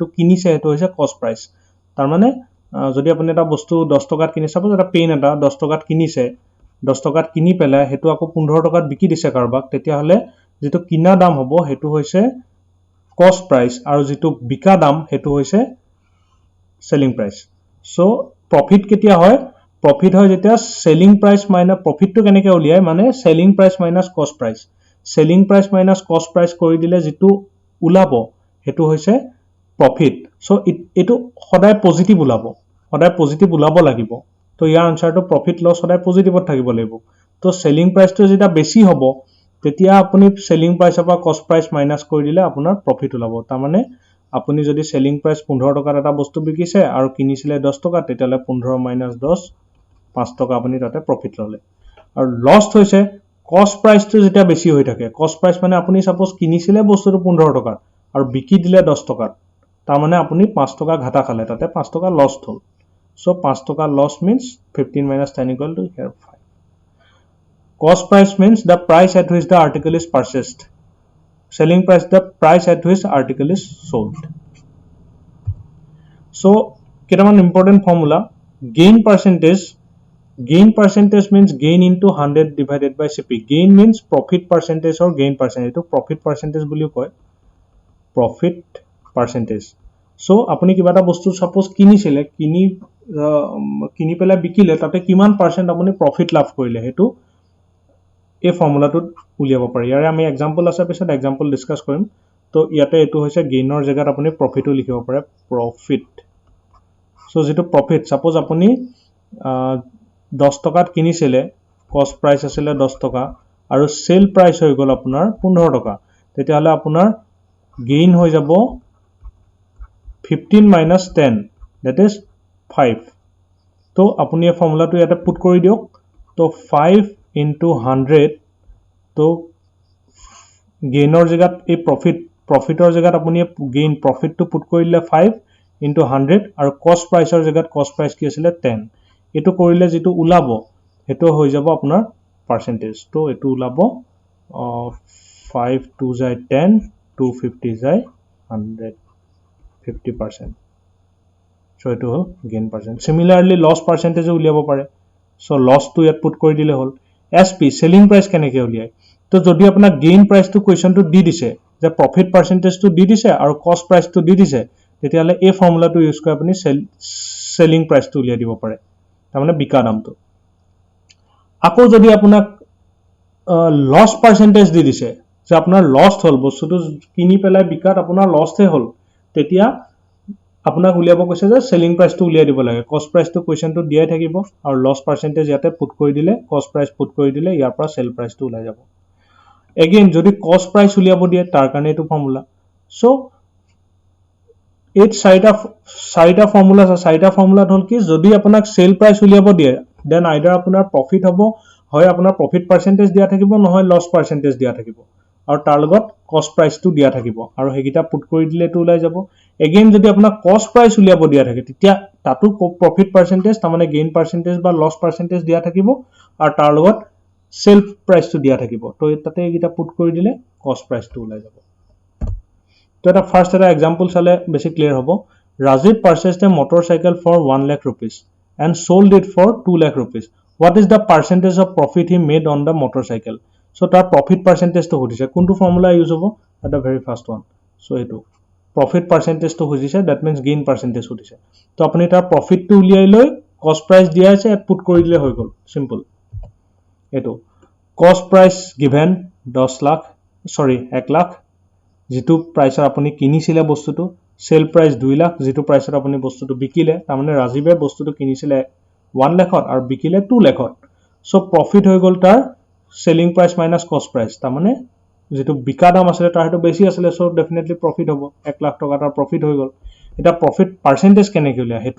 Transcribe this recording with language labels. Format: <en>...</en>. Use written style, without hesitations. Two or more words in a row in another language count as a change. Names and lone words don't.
<as>কিনিছে হেতু হৈছে</as> <en>cost price</en> <as>তাৰ মানে যদি আপুনি এটা বস্তু 10 টকাত কিনিছে সাপোজ এটা পেন এটা 10 টকাত কিনিছে 10 টকাত কিনি পেলাই হেতু আকৌ 15 টকাত বিকি দিছে কাৰবাক তেতিয়া হলে যেটো কিনা দাম হ'ব হেতু হৈছে</as> <en>cost price</en> <as>আৰু যেটো বিকা দাম হেতু হৈছে</as> <en>selling price so profit</en> <as>কেতিয়া হয় Profit হয় যেতিয়া</as> <en>selling price minus profit</en> <as>to কেনেকৈ উলিয়ায় মানে</as> <en>selling price minus cost price selling price minus cost price</en> <as>কৰি দিলে যেটো উলাব হেতু হৈছে</as> <en>profit so</en> <as>এটো সদায় পজিটিভ উলাব লাগিব তো ইয়াৰ আনসাৰটো</as> <en>profit loss</en> <as>সদায় পজিটিভত থাকিব লাগিব তো</as> <en>selling price</en> <as>to যেটা বেছি হ'ব তেতিয়া আপুনি</as> <en>selling price</en> <as>পৰা</as> <en>cost price minus</en> <as>কৰি দিলে আপোনাৰ profit উলাব তাৰ মানে আপুনি যদি</as> <en>selling price</en> <as>15 টকাত এটা বস্তু বিকিছে আৰু কিনিছিলে 10 টকা তেতিয়ালে 15 minus 10 5 টকা আপুনি তাতে প্ৰফিট ললে আৰু লস হৈছে</as> <en>cost priceটো</en> <as>যেটা বেছি হৈ থাকে</as> <en>cost price</en> <as>মানে আপুনি সাপোজ কিনিছিলে বস্তুটো 15 টকা আৰু বিকি দিলে 10 টকা তাৰ মানে আপুনি 5 টকা ঘাটা খালে তাতে 5 টকা লস হ'ল সো 5 টকা লস</as> <en>means 15 minus 10 equal to here 5 cost price means the price at which the article is purchased selling price the price at which article is sold so</en> <as>কেটামান</as> <en>important formula Gain percentage means gain into 100 divided by CP. Gain means profit percentage or gain percentage. To profit percentage</en> <as>বুলিও কয়</as> <en>profit percentage.</en> <as>So আপুনি কিবা এটা বস্তু suppose কিনিছিলে কিনি পেলাই বিকিলে তাতে কিমান পার্সেন্ট আপুনি profit লাভ কৰিলে হেতু এই ফৰ্মুলাটোত উলিয়াব পাৰি ইয়াৰে আমি এক্সাম্পল আছে পিছত</as> <en>example discuss</en> <as>কৰিম তো ইয়াতে এটো হৈছে গেইনৰ জায়গাত আপুনি প্ৰফিটও লিখিব পাৰে</as> <en>profit so</en> <as>যেটো প্ৰফিট suppose আপুনি 10 টকাত কিনিছিলে</as> <en>cost price</en> <as>আছিল 10 টকা আৰু</as> <en>sale price</en> <as>হৈ গল আপোনাৰ 15 টকা তেতিয়ালে আপোনাৰ গেইন হৈ যাব 15</as> <en>minus 10 that is</en> <as>5 তো আপুনি এই ফৰ্মুলাটো ইয়াতে পুট কৰি দিওক তো 5 into 100 তো গেইনৰ জায়গাত এই প্ৰফিটৰ জায়গাত আপুনি</as> <en>gain profitটো</en> <as>পুট কৰি দিলে 5 into 100 আৰু</as> <en>cost priceৰ</en> <as>জায়গাত</as> <en>cost price</en> <as>কি আছিল 10 এটো কৰিলে যেটো উলাব হেতু হৈ যাব আপোনাৰ পার্সেন্টেজ তো এটো উলাব 5 2 যায় 10 250 যায় 100 50% সো এটো হল</as> <en>gain percent similarly loss percentage</en> <as>উলিয়াব পাৰে</as> <en>so loss</en> <as>টু ইয়াত পুট কৰি দিলে হল</as> <en>SP selling price</en> <as>কেনেকৈ উলিয়ায় তো যদি আপোনাৰ</as> <en>gain price</en> <as>টু কোৱেশ্চনটো দি দিছে যে</as> <en>profit percentageটো</en> <as>দি দিছে আৰু</as> <en>cost priceটো</en> <as>দি দিছে তেতিয়ালে এই</as> <en>formulaটো use</en> <as>কৰি আপুনি</as> <en>selling priceটো</en> <as>উলিয়াই দিব পাৰে তাৰ মানে বিকা দামটো আকৌ যদি আপোনাক</as> <en>loss percentage</en> <as>দি দিছে যে আপোনাৰ লস হল বস্তুটো কিনি পেলাই বিকাত আপোনাৰ লসে হল তেতিয়া আপোনাক উলিয়াব কৈছে যে</as> <en>selling priceটো</en> <as>উলিয়াই দিব লাগে</as> <en>cost priceটো questionটো</en> <as>দিয়াই থাকিব আৰু</as> <en>loss percentage</en> <as>ইয়াতে পুট কৰি দিলে</as> <en>cost price</en> <as>পুট কৰি দিলে ইয়াৰ পৰা</as> <en>sale priceটো</en> <as>ওলাই যাব এগেইন যদি</as> <en>cost price</en> <as>উলিয়াব দিয়ে তাৰ কাৰণে এটো</as> <en>formula so</en> <as>এই চাৰিটা ফৰ্মুলা আছে চাৰিটা ফৰ্মুলাত হল কি যদি আপোনাক</as> <en>sale price</en> <as>উলিয়াব দিয়ে</as> <en>then either</en> <as>আপোনাৰ প্ৰফিট হ'ব হয় আপোনাৰ</as> <en>profit percentage</en> <as>দিয়া থাকিব নহয়</as> <en>loss percentage</en> <as>দিয়া থাকিব আৰু তাৰ লগত</as> <en>cost priceটো</en> <as>দিয়া থাকিব আৰু হেগিটা পুট কৰি দিলে এটো ওলাই যাব এগেইন যদি আপোনাক</as> <en>cost price</en> <as>উলিয়াব দিয়া থাকে তেতিয়া তাতো</as> <en>profit percentage</en> <as>তাৰ মানে</as> <en>gain percentage</en> <as>বা</as> <en>loss percentage</en> <as>দিয়া থাকিব আৰু তাৰ লগত</as> <en>sale priceটো</en> <as>দিয়া থাকিব তো তাতে হেগিটা পুট কৰি দিলে</as> <en>cost priceটো</en> <as>ওলাই যাব তো এটা ফার্স্ট এটা এক্সাম্পল চালে বেছি ক্লিয়াৰ হ'ব</as> <en>Rajiv purchased a motorcycle for 1 lakh rupees and sold it for 2 lakh rupees. What is the percentage of profit he made on the motorcycle? So tar profit percentage</en> <as>তো হৈছে কোনটো</as> <en>formula use hobo at the very first one. So etu profit percentage</en> <as>তো হৈছে</as> <en>that means gain percentage hodise.</en> <as>তো আপুনি তাৰ profit তো উলিয়াই লৈ</as> <en>cost price</en> <as>দিয়া আছে put কৰি দিলে হয় গ'ল simple. Etu</as> <en>cost price given</en> <as>10 lakh 1 lakh যেটো প্ৰাইসৰ আপুনি কিনিছিলে বস্তুটো</as> <en>sale price</en> <as>2 লাখ যেটো প্ৰাইসৰ আপুনি বস্তুটো বিকিলে তাৰ মানে ৰাজীবে বস্তুটো কিনিছিলে 1 লাখত আৰু বিকিলে 2 লাখত সো প্ৰফিট হৈ গল তাৰ</as> <en>selling price minus cost price</en> <as>তাৰ মানে যেটো বিকা দাম আছিল তাৰ হেতু বেছি আছিল সো</as> <en>definitely profit</en> <as>হ'ব 1 লাখ টকা তাৰ প্ৰফিট হৈ গল এটা</as> <en>profit percentage</en> <as>কেনেকৈ উলিয়া হেতু</as>